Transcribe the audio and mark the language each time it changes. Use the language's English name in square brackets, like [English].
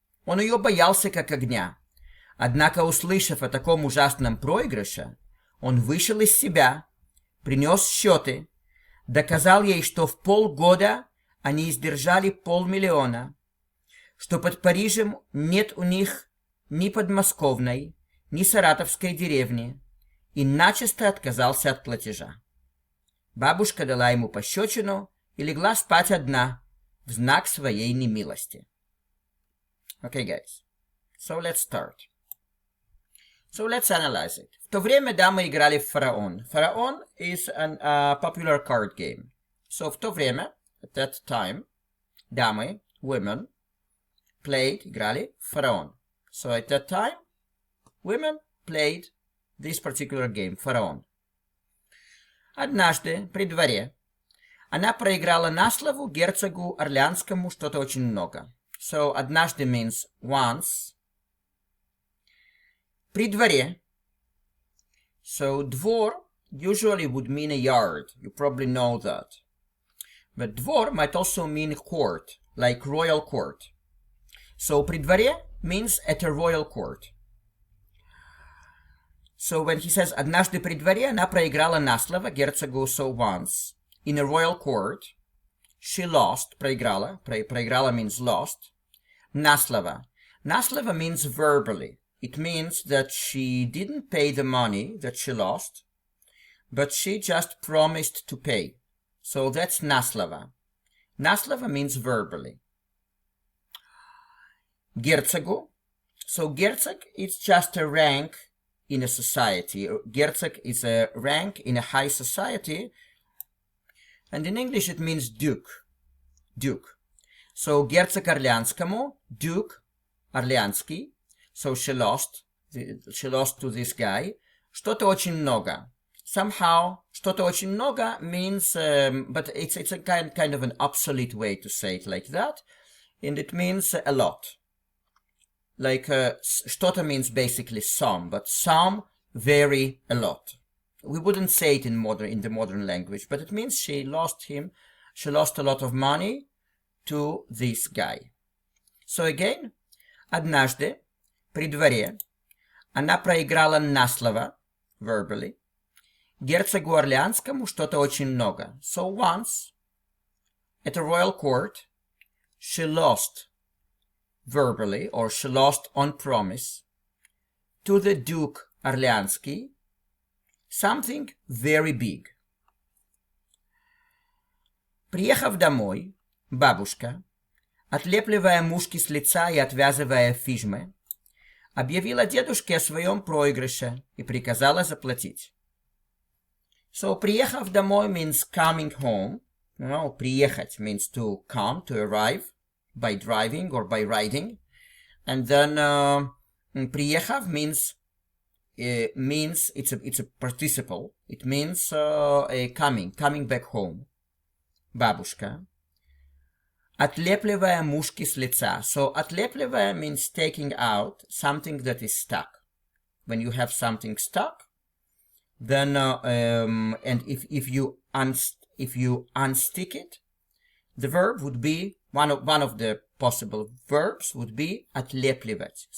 [Russian] Он ее боялся как огня. Однако, услышав о таком ужасном проигрыше, он вышел из себя, принес счеты, доказал ей, что в полгода они издержали 500 000, что под Парижем нет у них ни подмосковной, ни саратовской деревни, и начисто отказался от платежа. Бабушка дала ему пощечину и легла спать одна в знак своей немилости. [English] Okay, guys, so let's start. So let's analyze it. [Russian] В то время дамы играли в фараон. [English] Фараон is a popular card game. [Russian] So в то время, [English] at that time, [Russian] дамы, [English] women, played, [Russian] играли в фараон. [English] So at that time, women played this particular game, фараон. [Russian] Однажды при дворе она проиграла на слову герцогу Орлеанскому что-то очень много. [English] So, однажды means once. [Russian] При дворе. [English] So, двор usually would mean a yard. You probably know that. But двор might also mean court, like royal court. So, при дворе means at a royal court. So, when he says [Russian] однажды при дворе она проиграла на слово герцогу, [English] so once. In a royal court, she lost, проиграла. Проиграла means lost. [Russian] На слово. [English] На слово means verbally. It means that she didn't pay the money that she lost, but she just promised to pay. So that's на слово. На слово means verbally. [Russian] Герцогу. [English] So герцог is just a rank in a society. Герцог is a rank in a high society. And in English it means duke. Duke. So герцог Орлеанскому, Duke Орлеанский. So she lost to this guy. [Russian] Что-то очень много. [English] Somehow, [Russian] что-то очень много [English] means, but it's a kind of an obsolete way to say it like that. And it means a lot. Like, что-то means basically some, but some vary a lot. We wouldn't say it in the modern language, but it means she lost a lot of money to this guy. So again, [Russian] однажды, при дворе, она проиграла на слово, [English] verbally, [Russian] герцогу Орлеанскому что-то очень много. [English] So once, at a royal court, she lost verbally, or she lost on promise, to the Duke Орлеанский, something very big. [Russian] Приехав домой, бабушка, отлепливая мушки с лица и отвязывая фижмы, объявила дедушке о своем проигрыше и приказала заплатить. [English] So, [Russian] приехав домой [English] means coming home. You know, приехать means to come, to arrive, by driving or by riding. And then приехав means it's a participle. It means coming back home. [Russian] Бабушка. Отлепливая мушки с лица. [English] So, отлепливая means taking out something that is stuck. When you have something stuck, then and if you unstick it, the verb would be one of the possible verbs would be отлепливать.